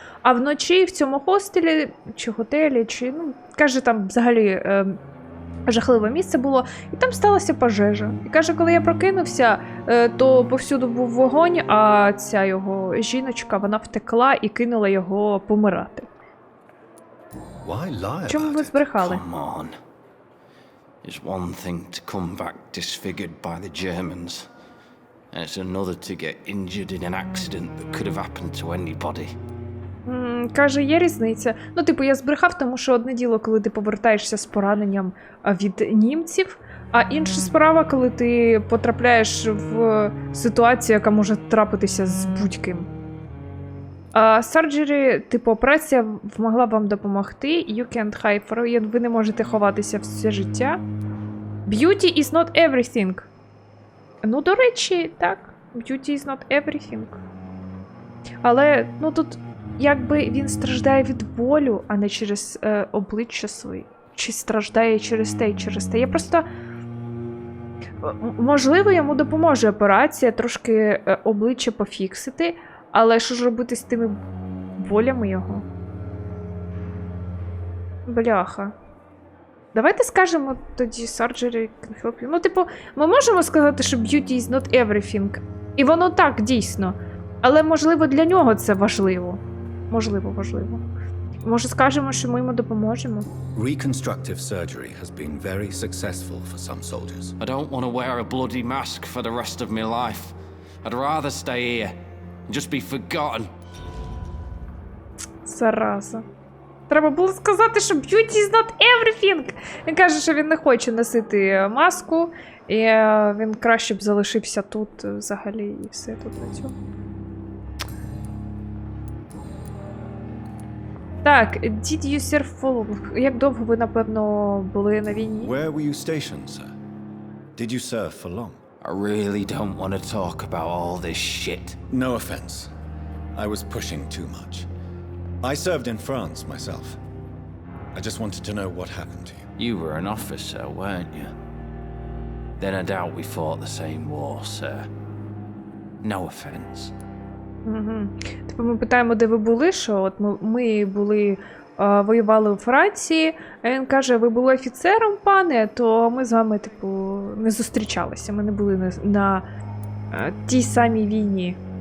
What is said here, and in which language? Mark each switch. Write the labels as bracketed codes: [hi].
[uk] А вночі в цьому хостелі, чи готелі, каже, там взагалі жахливе місце було. І там сталася пожежа. І каже, коли я прокинувся, то повсюду був вогонь, а ця його жіночка, вона втекла і кинула його помирати. Чому ви збрехали? [en] Come on. It's one thing to come back disfigured by the Germans, and it's another to get injured in an accident that could have happened to anybody. [uk] Каже, є різниця. Я збрехав, тому що одне діло, коли ти повертаєшся з пораненням від німців, а інша справа, коли ти потрапляєш в ситуацію, яка може трапитися з будь-ким. Surgery, операція могла вам допомогти. [en] You can't hide for it. [uk] Ви не можете ховатися все життя. [en] Beauty is not everything. [uk] До речі, так. [en] Beauty is not everything. [uk] Але, тут, якби він страждає від болю, а не через обличчя свої. Чи страждає через те і через те. Я просто... Можливо, йому допоможе операція трошки обличчя пофіксити, але що ж робити з тими болями його? Бляха. Давайте скажемо тоді surgery can help you. Ми можемо сказати, що beauty is not everything. І воно так, дійсно. Але, можливо, для нього це важливо. Можливо. Може, скажемо, що ми йому допоможемо? [en] Reconstructive surgery has been very successful for some soldiers. I don't want to wear a bloody mask for the rest of my life. I'd rather stay here and just be forgotten. [uk] Зараза. Треба було сказати, що beauty is not everything. Він каже, що він не хоче носити маску, і він краще б залишився тут взагалі і все тут на цьому. [en] Так, did you serve for... [uk] Як довго ви, напевно, були на війні? [en] Where were you stationed, sir? Did you serve for long? I really don't want to talk about all this shit. No offense. I was pushing too much. I served in France myself. I just wanted to know what happened to you. You were an officer, weren't you? Then I doubt we fought the same war, sir. No offense. [uk] Ми питаємо, де ви були, що от ми були, воювали у Франції, а він каже, ви були офіцером, пане, то ми з вами, не зустрічалися, ми не були на тій самій війні.